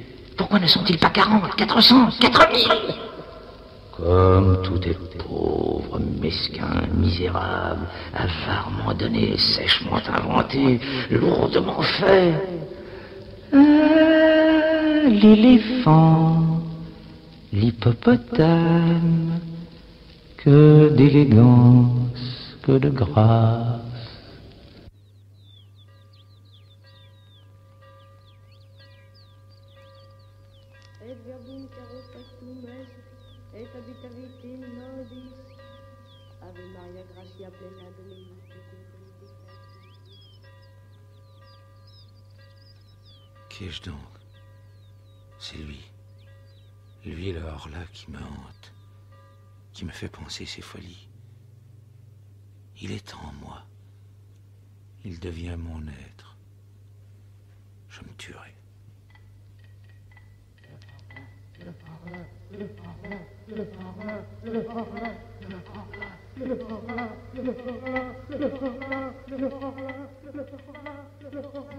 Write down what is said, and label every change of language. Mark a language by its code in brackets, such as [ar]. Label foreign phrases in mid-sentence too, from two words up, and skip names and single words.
[fr] Pourquoi ne sont-ils pas 40, 400, 4000? Comme tout est pauvre, mesquin, misérable, avarement donné, sèchement inventé, lourdement fait. L'éléphant, l'hippopotame, que d'élégance, que de grâce. [la] Et verbum caro factum est, et habitavit in nobis. Ave Maria, gratia plena Dominus tecum. [fr] Qu'ai-je donc? C'est lui. Lui, le Horla qui me hante, qui me fait penser ses folies. Il est en moi. Il devient mon être. Je me tuerai. «